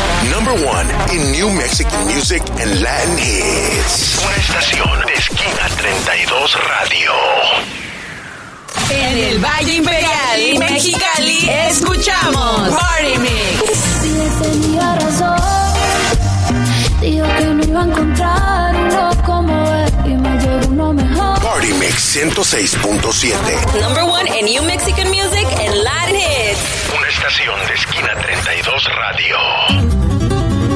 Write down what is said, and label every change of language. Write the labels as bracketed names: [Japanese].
[English] Number one in New Mexican Music and Latin Hits. [Spanish] Una estación de Esquina 32 Radio. En el Valle Imperial, Mexicali, escuchamos Party Mix. Si tenía razón, dijo que no iba a encontrar uno como él y me llegó uno mejor. Party Mix 106.7. [English] Number one in New Mexican Music and Latin Hits. [Spanish] Una estación de Esquina 32 Radio.